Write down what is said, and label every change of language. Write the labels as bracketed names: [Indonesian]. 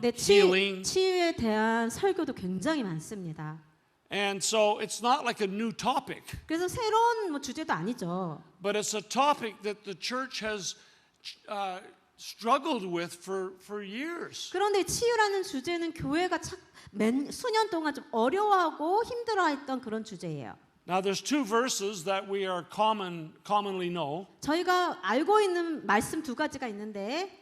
[Korean] 네, [English] healing. [Korean] 치유에 대한 설교도 굉장히 많습니다. [English] And so it's not like a new topic, [Korean] 그래서 새로운 뭐 주제도 아니죠. [English] but it's a topic that the church has struggled with for years. [Korean] 그런데 치유라는 주제는 교회가 수년 동안 좀 어려워하고 힘들어했던 그런 주제예요. [English] Now there's two verses that we are commonly know. [Korean] 저희가 알고 있는 말씀 두 가지가 있는데